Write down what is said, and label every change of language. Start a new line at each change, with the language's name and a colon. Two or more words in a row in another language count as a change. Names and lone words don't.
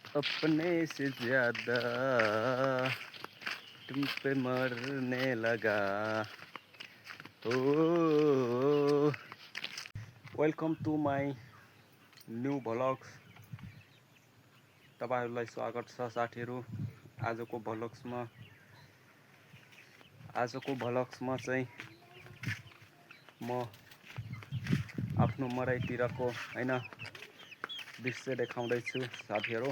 Hindi: अपने से ज्यादा तुम पे मरने लगा हो।
English: Welcome to my new vlogs.
Nepali: तपाईहरुलाई स्वागत छ साथीहरु। आजको भ्लग्समा चाहिँ म आफ्नो मराइतिरको हैन दृश्य देखाउँदै छु साथीहरु।